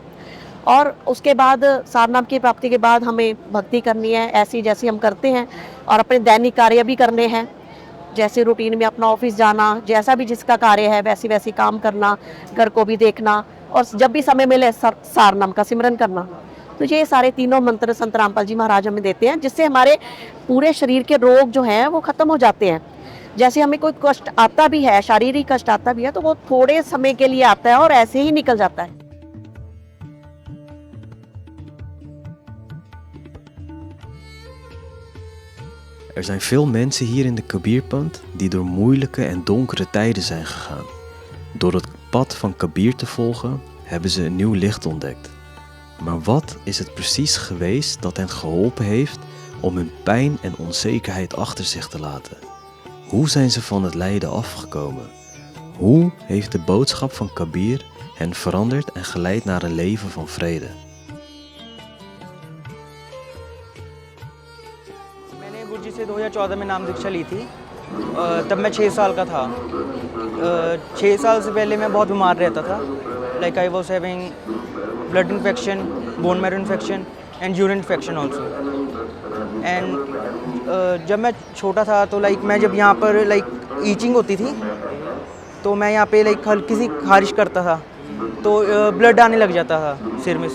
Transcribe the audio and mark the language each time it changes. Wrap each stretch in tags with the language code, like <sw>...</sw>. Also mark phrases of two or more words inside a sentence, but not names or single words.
<hi>और उसके बाद सारनाम की प्राप्ति के बाद हमें भक्ति करनी है ऐसी जैसी हम करते हैं, और अपने दैनिक कार्य भी करने हैं, जैसे रूटीन में अपना ऑफिस जाना, जैसा भी जिसका कार्य है वैसी काम करना, घर को भी देखना, और जब भी समय मिले सारनाम का सिमरन करना। तो ये सारे तीनों मंत्र संत रामपाल जी महाराज हमें देते हैं, जिससे हमारे पूरे शरीर के रोग जो हैं वो ख़त्म हो जाते हैं। जैसे हमें कोई कष्ट आता भी है, शारीरिक कष्ट आता भी है, तो वो थोड़े समय के लिए आता है और ऐसे ही निकल जाता है।</hi> <nl>Er zijn veel mensen hier in de Kabirpant die door moeilijke en donkere tijden zijn gegaan. Door het pad van Kabir te volgen hebben ze een nieuw licht ontdekt. Maar wat is het precies geweest dat hen geholpen heeft om hun pijn en onzekerheid achter zich te laten? Hoe zijn ze van het lijden afgekomen? Hoe heeft de boodschap van Kabir hen veranderd en geleid naar een leven van vrede?</nl> <hi>2014 में नाम दीक्षा ली थी। तब मैं 6 साल का था। 6 साल से पहले मैं बहुत बीमार रहता था।</hi> <en>like I was having blood infection, bone marrow infection and urine infection also.</en> <hi>एंड जब मैं छोटा था तो लाइक मैं जब यहाँ पर लाइक ईचिंग होती थी तो मैं यहाँ पे लाइक हल्की सी खारिश करता था तो ब्लड आने लग जाता था सिर में से।</hi>